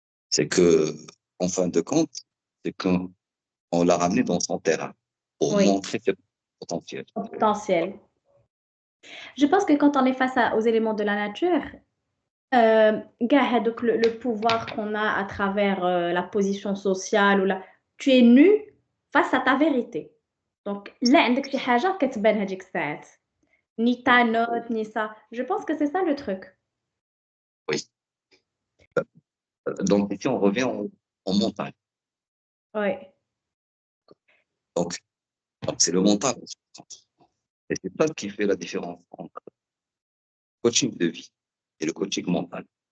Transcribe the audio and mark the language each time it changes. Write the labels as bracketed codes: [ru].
[fr] C'est que, en fin de compte, c'est qu'on l'a ramené dans son terrain pour Oui, montrer ses potentiels. potentiel. Je pense que quand on est face aux éléments de la nature, donc le pouvoir qu'on a à travers la position sociale tu es nu face à ta vérité. Donc, là, [ar] عندك شي حاجة كتبان هذيك الساعات. [fr] Ni ta note, ni ça. Je pense que c'est ça le truc. Oui. Donc, ici, on revient en montagne. Oui. Donc, c'est le mental. Et c'est ça qui fait la différence entre le coaching de vie et le coaching mental.